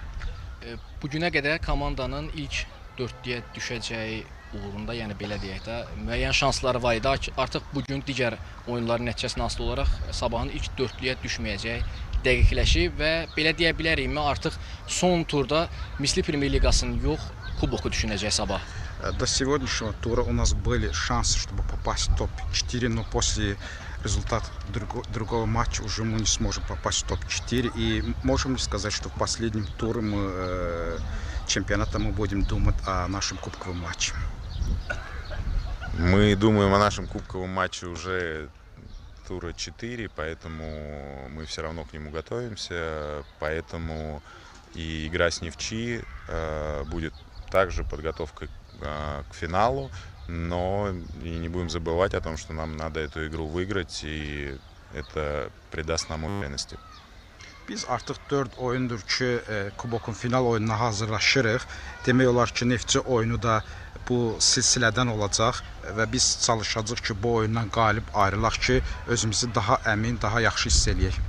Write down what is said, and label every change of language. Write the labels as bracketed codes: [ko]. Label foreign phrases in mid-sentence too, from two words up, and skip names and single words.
[az] Bugünə qədər komandanın ilk dördlüyə düşəcəyi uğrunda, yəni belə deyək də, müəyyən şansları var idi. Artıq bugün digər oyunların nəticəsinə asılı olaraq sabahın ilk dördlüyə düşməyəcəyi dəqiqləşib və belə deyə bilərikmi, artıq son turda Misli Premyer Liqasının yox, kuboku düşünəcək sabah. [ru] До сегодняшнего тура у нас были шансы, чтобы попасть в топ-4, но после результата другого матча уже мы не сможем попасть в топ-4. И можем ли сказать, что в последнем туре чемпионата мы будем думать о нашем кубковом матче? Мы думаем о нашем кубковом матче уже тура 4, поэтому мы все равно к нему готовимся. Поэтому и игра с Нефчи будет также подготовкой к финалу, но и не будем забывать о том, что нам надо эту игру выиграть, и это придаст нам уверенности. [az] Biz artıq 4 oyundur ki, kubokun final oyununa hazırlaşırıq. Demək olar ki, Neftçi oyunu da bu silsilədən olacaq və biz çalışacağıq ki, bu oyundan qalib ayrılaq ki, özümüzü daha əmin, daha yaxşı hiss eləyək.